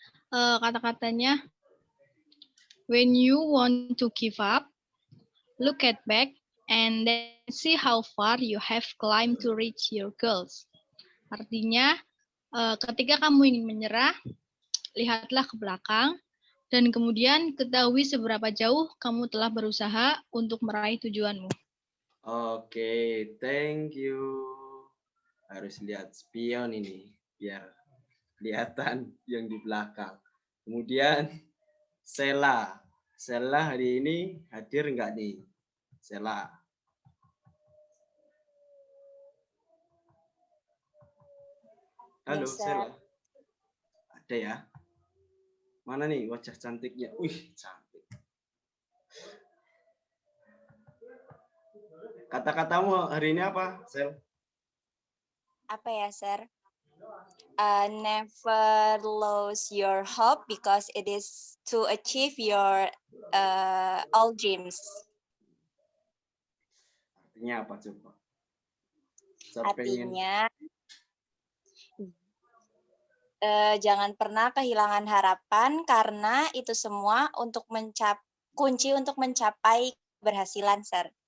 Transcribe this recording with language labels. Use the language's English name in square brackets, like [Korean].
[English] Kata-katanya, when you want to give up, look at back and then see how far you have climbed to reach your goals. [Indonesian] Artinya, ketika kamu ingin menyerah, lihatlah ke belakang dan kemudian ketahui seberapa jauh kamu telah berusaha untuk meraih tujuanmu. Oke, [English] thank you. [Indonesian] Harus lihat spion ini biar kelihatan yang di belakang. Kemudian Sela. Sela hari ini hadir enggak nih? Sela. Halo, [English] Yes, sir. [Indonesian] Sela. Ada ya? Mana nih wajah cantiknya? Wih, cantik. Kata-katamu hari ini apa, Sel? Apa ya, Sir? [English] Never lose your hope because it is to achieve your all dreams. [Indonesian] Artinya apa coba? Saya pengen- Artinya, jangan pernah kehilangan harapan karena itu semua untuk kunci untuk mencapai keberhasilan, Sir.